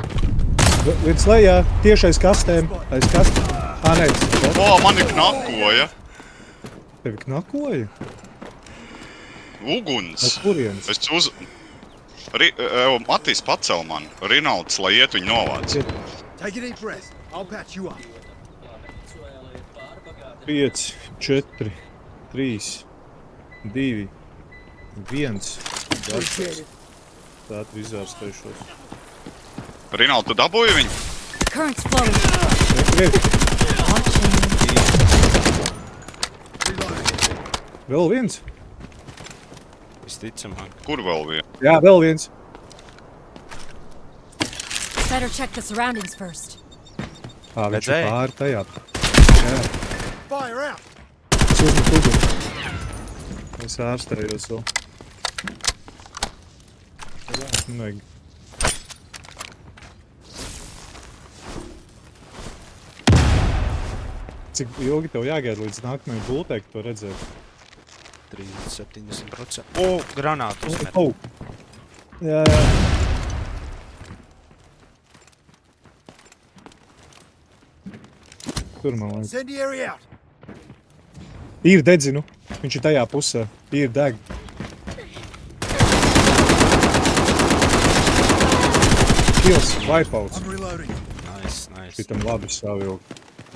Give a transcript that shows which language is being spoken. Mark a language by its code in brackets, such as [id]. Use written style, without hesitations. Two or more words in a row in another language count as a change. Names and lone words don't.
[lv] Viens lejā, tieši aiz kastēm. Aiz kastēm. Nē, O, mani knakoja. tevi knakoja? Uguns. No kurienes? Es uz... Matīs pacel man. Rinalds, lai iet viņu novāc. [en] Take a deep breath. I'll patch you up. 5, 4, 3, 2, 1. [lv] Tā tu izārstējušos. Rinalds, tu dabūji viņu? [en] Current's flowing. [lv] Vēl viens? Visticamāk. Kur vēl viens? Jā, vēl viens. [en] Better check the surroundings first. [lv] Viņš ir Redzēji? pāri tajā. Jā, [en] Fire out. [lv] es uzmet uguni. Es ārstējos vēl. Nevajag. Cik ilgi tev jāgaida līdz nākamajai bultei, ka to redzēt? 70%. O, granātu uzmet. Oh. Jā, jā. Tur man liekas. [en] Incendiary out. [lv] Ir dedzinu. Viņš ir tajā pusē. Ir deg. [en] Kills, wipeouts. I'm reloading. Nice, nice. [lv] Šitam labi savu ilgi.